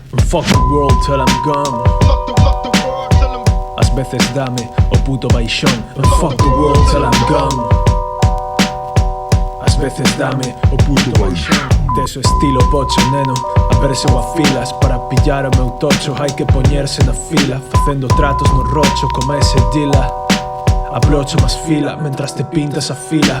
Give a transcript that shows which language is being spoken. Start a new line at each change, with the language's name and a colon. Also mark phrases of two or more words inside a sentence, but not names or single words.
English: fuck the world till I'm gone.
Galician: Ás veces dame o puto baixón.
English: Fuck the world till I'm gone.
Galician: Ás veces dame o puto baixón. Tes o estilo bocho, neno, a verse o afilas. Para pillar o meu tocho hai que poñerse na fila, facendo tratos no rocho como ese Dilla. Abrocho más fila, mentras te pintas a fila.